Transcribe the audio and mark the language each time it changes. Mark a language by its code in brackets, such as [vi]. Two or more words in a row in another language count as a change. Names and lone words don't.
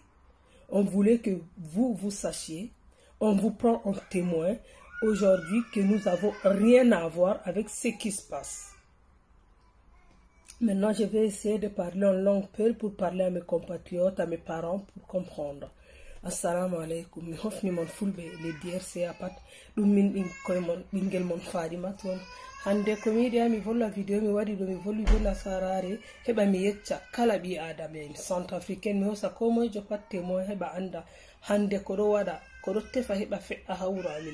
[fr] On voulait que vous sachiez, on vous prend en témoin aujourd'hui que nous n'avons rien à voir avec ce qui se passe. Maintenant, je vais essayer de parler en langue peul pour parler à mes compatriotes, à mes parents, pour comprendre. [ar] السلام عليكم. [ff] Mi hofni mon fulbe le DRC apat dum min bingel mon Fadima ton. Hande ko mi yiɗi mi volla vidéo mi wadi do mi volli be nasarare heba mi yecca kala bi adama [fr] en centrafricain [ff] mi hosa ko mojo pat témoin heba anda hande ko do wada ko do tefa heba fe'a hawro amin.